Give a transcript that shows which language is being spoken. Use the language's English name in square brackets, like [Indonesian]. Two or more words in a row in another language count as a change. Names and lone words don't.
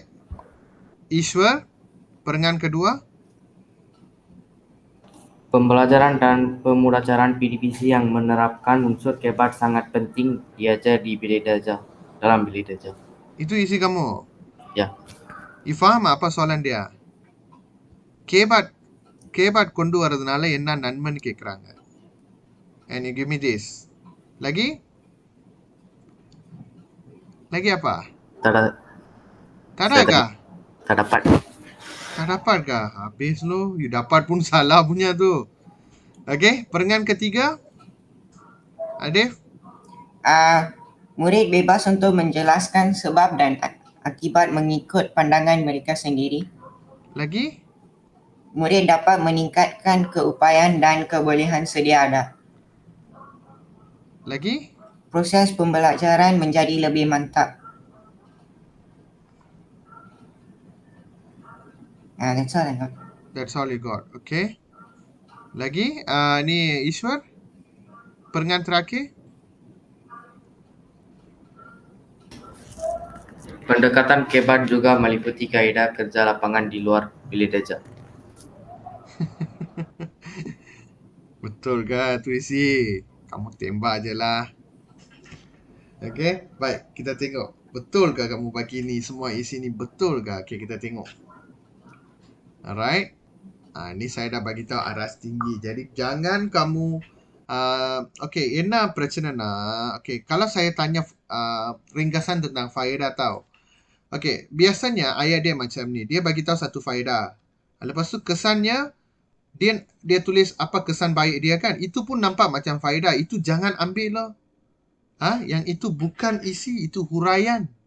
[Malay] Ishwar, perenggan kedua. Pembelajaran dan pemulajaran PDPC yang menerapkan unsur kebat sangat penting diajar di bilik darjah, dalam bilik darjah. Itu isi kamu? Ya. You faham apa soalan dia? [Tamil] கேபாட் கொண்டு வரதுனால என்ன நன்மைன்னு கேட்குறாங்க. [English] And you give me this. [Malay] Lagi apa? Tak ada kah? Tak dapat. Tak dapat kah? Habis lo. You dapat pun salah punya tu. Okay, perenggan ketiga. Adif? Murid bebas untuk menjelaskan sebab dan akibat mengikut pandangan mereka sendiri. Lagi? Murid dapat meningkatkan keupayaan dan kebolehan sedia ada. Lagi? Proses pembelajaran menjadi lebih mantap. [English] That's all I got. That's all you got. [Malay] Okay. Lagi? Ni Ishwar? Perenggan terakhir? Pendekatan kebat juga meliputi kaedah kerja lapangan di luar bilik darjah. Betul ke tu isi? Kamu tembak je lah. Okay, baik. Kita tengok. Betul ke kamu bagi ni semua isi ni? Betul ke? Okay, kita tengok. Alright. Ni saya dah bagi tahu aras tinggi. Jadi jangan kamu okay, [Tamil] என்ன பிரச்சனைனா [Malay] okay, kalau saya tanya ringkasan tentang faedah tau. Okay, biasanya ayat dia macam ni. Dia bagi tahu satu faedah. Lepas tu kesannya dia tulis apa kesan baik dia kan. Itu pun nampak macam faedah. Itu jangan ambil lah. Yang itu bukan isi, itu huraian.